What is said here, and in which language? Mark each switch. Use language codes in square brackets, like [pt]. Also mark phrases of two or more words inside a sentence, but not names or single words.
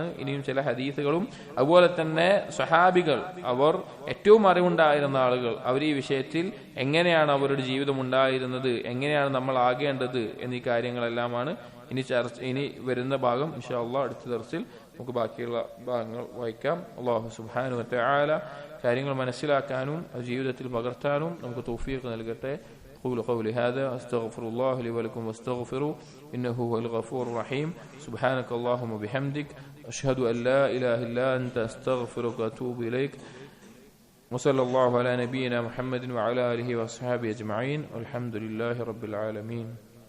[ml] ഇനിയും ചില ഹദീസുകളും അതുപോലെ തന്നെ സ്വഹാബികൾ, അവർ ഏറ്റവും അറിവുണ്ടായിരുന്ന ആളുകൾ, അവർ ഈ വിഷയത്തിൽ എങ്ങനെയാണ് അവരുടെ ജീവിതം ഉണ്ടായിരുന്നത്, എങ്ങനെയാണ് നമ്മൾ ആകേണ്ടത് എന്നീ കാര്യങ്ങളെല്ലാമാണ് ഇനി വരുന്ന ഭാഗം. [ar] إن شاء الله [ml] അടുത്ത ദർസിൽ നമുക്ക് ബാക്കിയുള്ള ഭാഗങ്ങൾ വായിക്കാം. [ar] الله سبحانه وتعالى [ml] കാര്യങ്ങൾ മനസ്സിലാക്കാനും അത് ജീവിതത്തിൽ പകർത്താനും നമുക്ക് തൗഫീഖ് നൽകട്ടെ. [ar] أقول قولي هذا أستغفر الله لي ولكم واستغفروا إنه هو الغفور الرحيم. سبحانك اللهم وبحمدك أشهد أن لا إله إلا أنت أستغفرك وأتوب إليك. وصلى الله على نبينا محمد وعلى آله وأصحابه أجمعين والحمد لله رب العالمين.